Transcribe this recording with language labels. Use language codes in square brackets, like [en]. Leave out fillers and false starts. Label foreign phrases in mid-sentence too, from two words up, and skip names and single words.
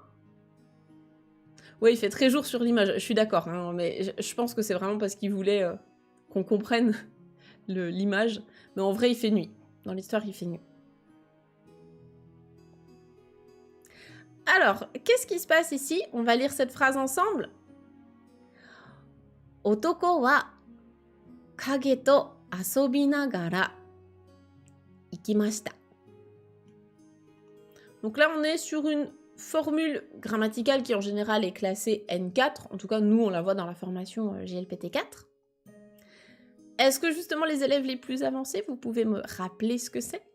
[fr] Oui, il fait très jour sur l'image, je suis d'accord, hein, mais je pense que c'est vraiment parce qu'il voulait qu'on comprenne l'image. Mais en vrai, il fait nuit. Dans l'histoire, il fait nuit. Alors, qu'est-ce qui se passe ici? On va lire cette phrase ensemble. [ja] 男は影と遊びながら行きました. [fr] Donc là, on est sur une formule grammaticale qui en général est classée N4. En tout cas, nous, on la voit dans la formation GLPT4. Est-ce que justement les élèves les plus avancés, vous pouvez me rappeler ce que c'est?